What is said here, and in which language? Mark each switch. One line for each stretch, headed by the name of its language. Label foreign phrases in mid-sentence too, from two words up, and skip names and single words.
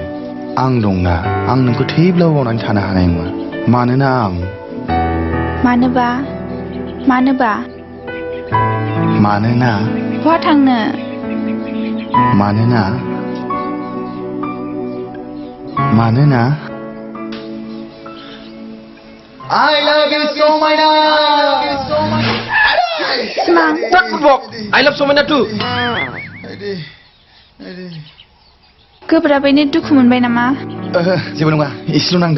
Bodo: आं दंना, आं नोंखौ थैब्लाबो बावनानै थानो हानाय नङा। मानोना आं... मानोबा? मानोबा? मानोना... बहा थांनो? मानोना... मानोना...
English: I love you
Bodo: समायना। सिमां।
English: I love
Bodo: समायना too। गोब्राबैनो दुखु मोनबाय नामा? जेबो नङा, एसेल' नांदों।